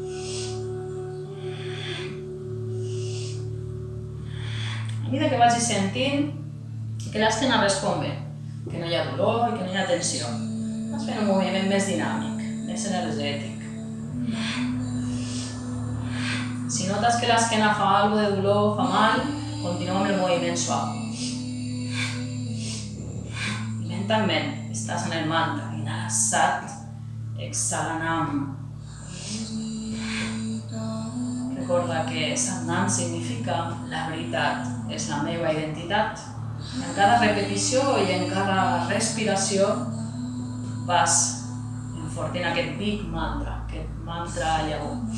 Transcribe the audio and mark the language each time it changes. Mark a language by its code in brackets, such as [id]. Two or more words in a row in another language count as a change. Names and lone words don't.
[ca] A mesura que vagis sentint que l'esquena respon bé, que no hi ha dolor i que no hi ha tensió, vas fent un moviment més dinàmic, més energètic. Si notes que l'esquena fa alguna de dolor, fa mal, continua amb el moviment suau. I mentalment estàs en el mantra, inhala Sat, exhala Nam. Recorda que Satnam significa la veritat, és la meva identitat. En cada repetició i en cada respiració vas enfortint aquest big mantra, aquest mantra llavor.